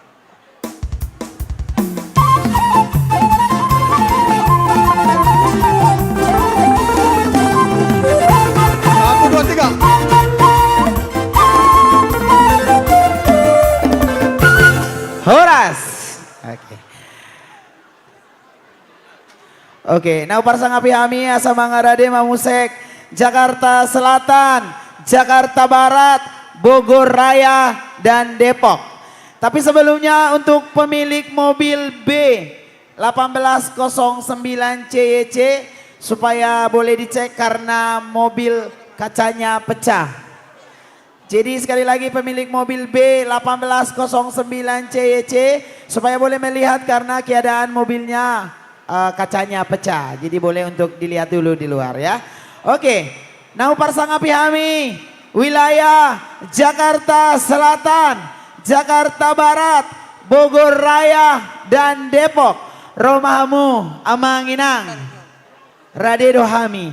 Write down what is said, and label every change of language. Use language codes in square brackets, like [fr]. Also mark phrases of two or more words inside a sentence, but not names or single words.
[id] Satu dua tiga. Horas. Oke. Oke, [bbc] now parsang api hami asa Manggaradema Musek, Jakarta Selatan, Jakarta Barat, Bogor Raya dan Depok. [id] Tapi sebelumnya untuk pemilik mobil B 1809 CYC supaya boleh dicek karena mobil kacanya pecah. Jadi sekali lagi pemilik mobil B 1809 CYC supaya boleh melihat karena keadaan mobilnya kacanya pecah. Jadi boleh untuk dilihat dulu di luar ya. Oke, [bbc] Nau parsangapi hami wilayah Jakarta Selatan, Jakarta Barat, Bogor Raya, dan Depok. Romahamu amanginang rade dohami.